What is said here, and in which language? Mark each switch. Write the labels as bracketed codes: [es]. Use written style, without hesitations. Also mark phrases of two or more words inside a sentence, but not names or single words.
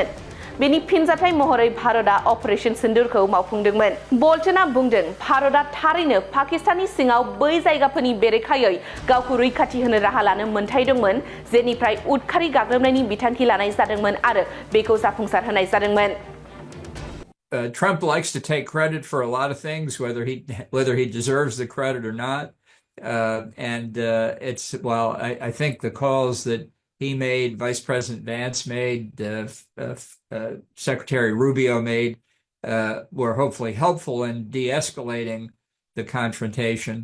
[brx] बेनि फिनजाथाय महरै भारतआ अपारेशन सिन्दुरखौ मावफुंदोंमोन। बल्टनआ बुंदों भारतआ थारैनो पाकिस्ताननि सिङाव बै जायगाफोरनि बेरेखायै गावखौ रैखाथि होनो राहा लानो मोन्थाय दंमोन जेनिफ्राय उदखारि गाग्लोबनायनि बिथांखि लानाय जादोंमोन आरो बेखौ जाफुंसार होनाय जादोंमोन। [en] Trump likes to take credit for a lot of things, whether he deserves the credit or not. I think the calls that he made, Vice President Vance made, Secretary Rubio made, were hopefully helpful in de-escalating the confrontation.